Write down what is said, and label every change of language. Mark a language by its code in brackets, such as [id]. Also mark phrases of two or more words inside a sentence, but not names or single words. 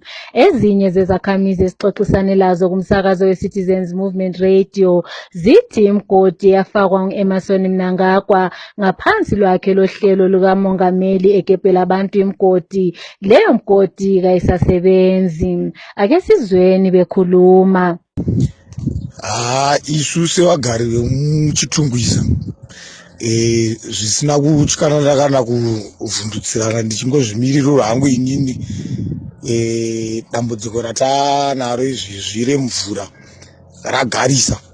[nd] Ezinye zezakhamizi esixoxisane lazo kumsakazo weCitizens Movement Radio zithi imgodi yafakwa ngu-Emmerson Mnangagwa ngaphansi lwakhe lohlelo lukamongameli egebhela abantu imgodi. Leyo mgodi kayisasebenzi. Ake sizweni bekhuluma. [sn] Isu sevagari vemuchitungwiza zvisina kutyanana kana kuvhundutsirana ndichingozvimiririra hangu inini dambudziko ratanaro izvezvi remvura ragarisa.